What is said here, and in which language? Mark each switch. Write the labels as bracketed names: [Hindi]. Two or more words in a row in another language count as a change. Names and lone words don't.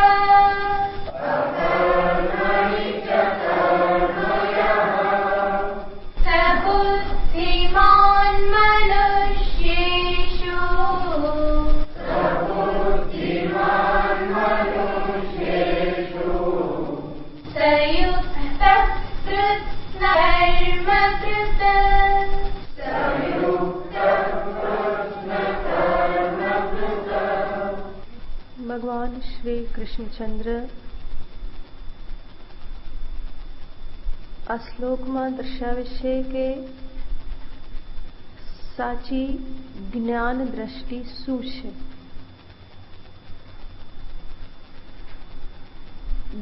[Sanskrit] स बुद्धिमान् मनुष्येषु स युक्तः कृत्स्नकर्मकृत्। [Gujarati] भगवान श्री कृष्णचंद्र આ શ્લોકમાં દર્શાવે છે કે સાચી જ્ઞાન દ્રષ્ટિ શું છે।